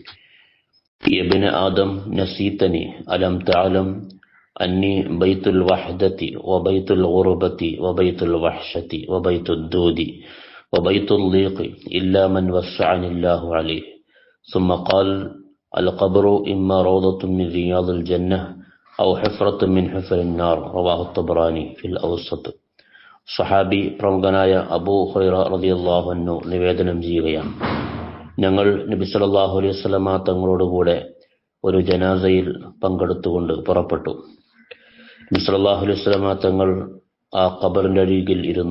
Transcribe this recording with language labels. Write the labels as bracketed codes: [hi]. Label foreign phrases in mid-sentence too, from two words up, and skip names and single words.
[ar] يا ابن آدم نسيتني ألم تعلم أني بيت الوحدة وبيت الغربة وبيت الوحشة وبيت الدود وبيت الضيق إلا من وسعني الله عليه. ثم قال: القبر إما روضة من رياض الجنة أو حفرة من حفر النار. رواه الطبراني في الأوسط. [ml] സഹാബി പ്രമുഖനായ അബൂ ഹുറൈറ [ar] رضي الله عنه [ml] നിവേദനം ചെയ്യുകയാണ്: ഞങ്ങൾ നബി [ar] صلى الله عليه وسلم [ml] തങ്ങളോടുകൂടെ ഒരു ജനാസയിൽ പങ്കെടുത്തുകൊണ്ട് പുറപ്പെട്ടു. നബി [ar] صلى الله عليه وسلم [ml] തങ്ങൾ ആ ഖബറിന്റെ അരികിൽ ഇരുന്നു.